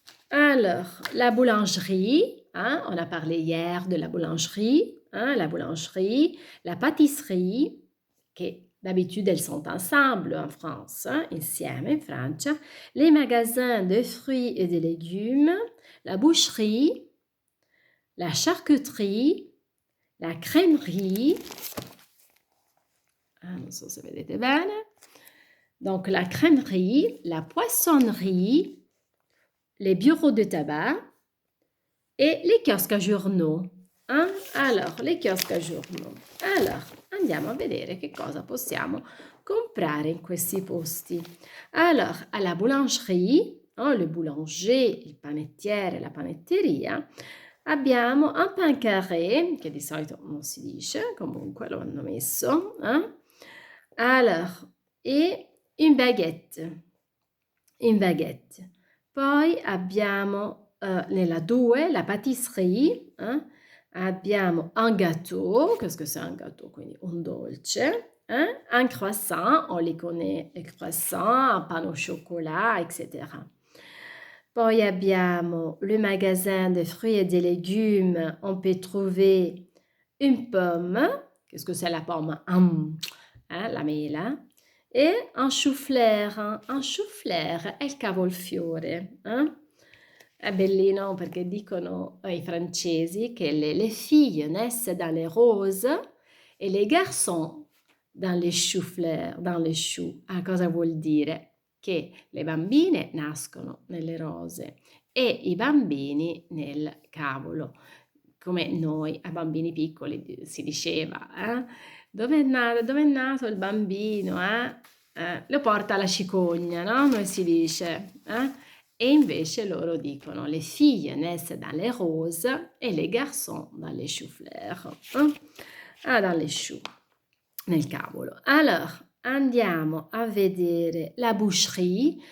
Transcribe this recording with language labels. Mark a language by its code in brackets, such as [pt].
[fr] alors, la boulangerie, on a parlé hier de la boulangerie, la pâtisserie, che d'habitude elles sont ensemble en France, [it] insieme in Francia, [fr] les magasins de fruits et de légumes, la boucherie, la charcuterie, la crèmerie, [it] non so se vedete bene, [fr] donc la crèmerie, la poissonnerie, les bureaux de tabac e les chioschi a journaux. Alors, les chioschi a journaux. [it] Alors, andiamo a vedere che cosa possiamo comprare in questi posti. Alors, alla boulangerie, le boulanger, il panettiere, la panetteria, abbiamo un pain carré, che di solito non si dice, comunque lo hanno messo. [fr] Alors, e une baguette. Une baguette. [it] Poi abbiamo nella 2, la pâtisserie, abbiamo un gâteau, [fr] qu'est-ce que c'est un gâteau? [it] Quindi un dolce, [fr] un croissant, on les connaît, les croissants, un pain au chocolat, etc. [it] Poi abbiamo le magasin des fruits et des légumes, [fr] on peut trouver une pomme, qu'est-ce que c'est la pomme? [it] La mela, e un chou-fleur, è il cavolfiore. È bellino perché dicono i francesi che [fr] le filles naissent dans les roses [it] e les garçons dans les choux-fleurs, dans les choux. Cosa vuol dire? Che le bambine nascono nelle rose e i bambini nel cavolo, come noi a bambini piccoli si diceva, dove è nato il bambino? Lo porta la cicogna, no? Noi si dice, e invece loro dicono [fr] les filles naissent dans les roses e les garçons dans les choux-fleurs. Dans les choux, [it] nel cavolo. Alors, andiamo a vedere la boucherie.